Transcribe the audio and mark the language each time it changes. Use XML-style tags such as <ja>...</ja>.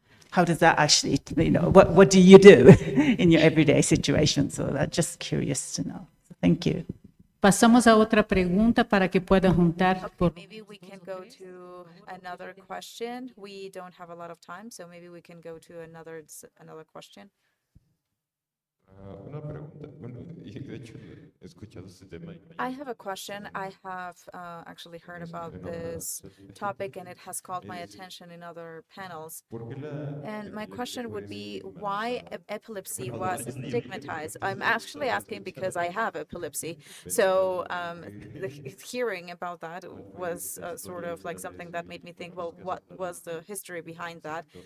<en>How does that actually, what do you do in your everyday situation? So I'm just curious to know. Thank you.</en> <es>Pasamos a otra pregunta para que pueda juntar.</es> <en>Okay, maybe we can go to another question. We don't have a lot of time, so maybe we can go to another question.</en> <es>Una pregunta. Bueno, y de hecho he escuchado este tema.</es> <en>I have a question. I have actually heard about this topic, and it has caught my attention in other panels. And my question would be why epilepsy was stigmatized. I'm actually asking because I have epilepsy. So hearing about that was sort of like something that made me think, well, what was the history behind that?</en>